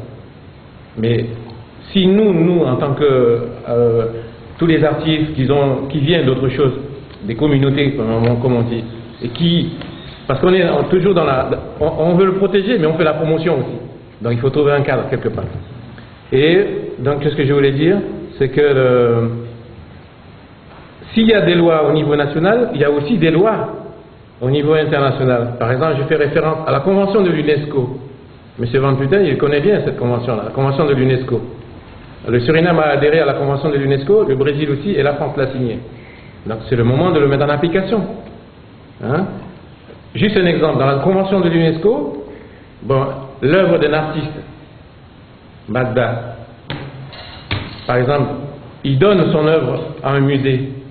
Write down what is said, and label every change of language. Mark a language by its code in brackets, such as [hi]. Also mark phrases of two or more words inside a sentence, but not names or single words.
[fr] Mais si nous en tant que tous les artistes qui viennent d'autre chose, des communautés, comme on dit, et parce qu'on est toujours on veut le protéger, mais on fait la promotion aussi. Donc il faut trouver un cadre quelque part. Et donc ce que je voulais dire, c'est que s'il y a des lois au niveau national, il y a aussi des lois au niveau international. Par exemple, je fais référence à la convention de l'UNESCO. M. Van Putten, il connaît bien cette convention-là, la convention de l'UNESCO. Le Suriname a adhéré à la convention de l'UNESCO, le Brésil aussi, et la France l'a signée. Donc c'est le moment de le mettre en application. Hein? Juste un exemple, dans la convention de l'UNESCO, bon, l'œuvre d'un artiste, Magda, par exemple, il donne son œuvre à un musée.